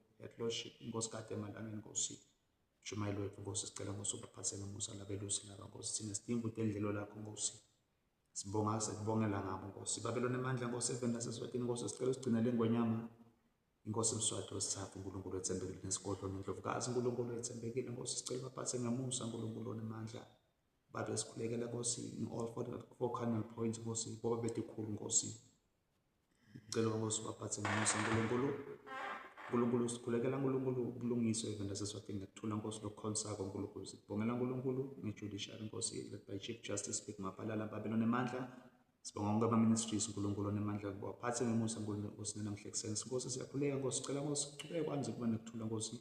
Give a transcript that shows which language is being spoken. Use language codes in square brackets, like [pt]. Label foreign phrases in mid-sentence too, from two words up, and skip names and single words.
[ss] Headlordship Nkosi kade emalangeni Nkosi. Mshumayeli wethu Nkosi sicela Nkosi ubaphathe ngemusa labelusi laba Nkosi, thina sidinga udendlelo lakho Nkosi. Sibonga sikubongela ngabo Nkosi. Babelo nemandla Nkosi evenda seswatini Nkosi sicela usigcinele ingwenyama Inkosi Mswati wesithathu uNkulunkulu ethembekile nesigodlo nendlovukazi uNkulunkulu ethembekile Nkosi sicela ubaphathe ngemusa uNkulunkulu nemandla. Babe sikhulekela Nkosi [en] in all four cardinal points [ss] Nkosi, boba betikhulu Nkosi. Sicela Nkosi ubaphathe ngemusa uNkulunkulu. uNkulunkulu sikhulekela uNkulunkulu ubulungiso evenda seswatini nekuthula Nkosi lokukhonsako uNkulunkulu. Sibongela uNkulunkulu nge-judiciary Nkosi [en] led by Chief Justice [ss] Big Mapalala Babelo nemandla. Sibonga konke ama-ministries uNkulunkulu nemandla kubaphathe ngemusa Nkosi namhla ekuseni Nkosi siyakhuleka Nkosi sicela Nkosi kuchubeke kwanze kuba nekuthula Nkosi.